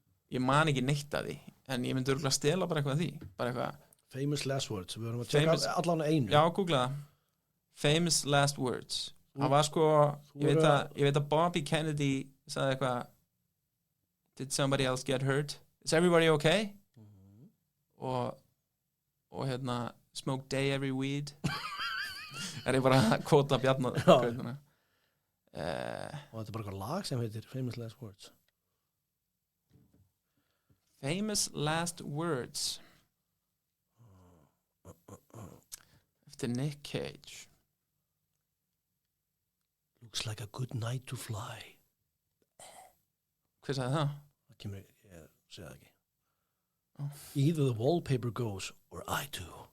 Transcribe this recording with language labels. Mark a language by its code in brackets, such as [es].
[is] Ég man ekki neitt að því, en ég myndi örugglega stela bara eitthvað að því. Bara eitthvað. [en] Famous last words. [is] Við verðum að tjekka allan einu. Já, googla það. [en] Famous last words. [is] Það var sko, ég veit að Bobby Kennedy sagði eitthvað, [en] did somebody else get hurt? Is everybody okay? [is] Og hérna, [en] smoke day every weed. [is] Er ég bara að kvota Bjarnar. Og þetta er bara eitthvað lag sem heitir Famous last words. [en] Famous last words. [is] Eftir Nick Cage. [en] Looks like a good night to fly. [is] Hver sagði það? Það kemur, ég segi það ekki. [en] Either the wallpaper goes or I do.